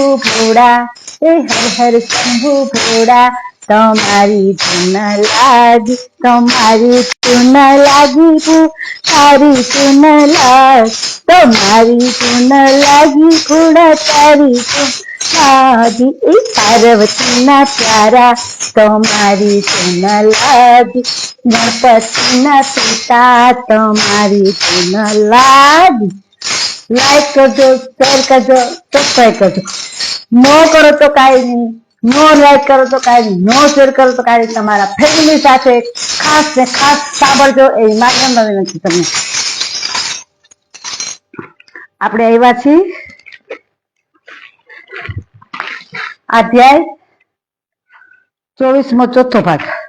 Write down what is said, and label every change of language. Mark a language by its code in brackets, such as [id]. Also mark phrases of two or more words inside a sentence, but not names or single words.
[gu] ભોળા હર હર શંભુ ભોળા તમારી ધૂન લાગી તમારી ધૂન લાગી તારી ધૂન લાગી તમારી ધૂન લાગી ઘોડા તારી ધૂન લાગી પાર્વતી ના પ્યારા તમારી ધૂન લાગી ગણપતિ ના પિતા તમારી ધૂન લાગી। લાઇક કરજો, શેર કરજો, સબ્સ્ક્રાઇબ કરજો। નો કરો તો કાઈ નહીં, નો લાઇક કરો તો કાઈ નહીં, નો શેર કરો તો કાઈ નહીં। તમારા ફેમિલી સાથે ખાસ ને ખાસ સાંભળજો એ મારી વિનંતી તમને। આપણે આવ્યા છીએ અધ્યાય 24મો ચોથો ભાગ।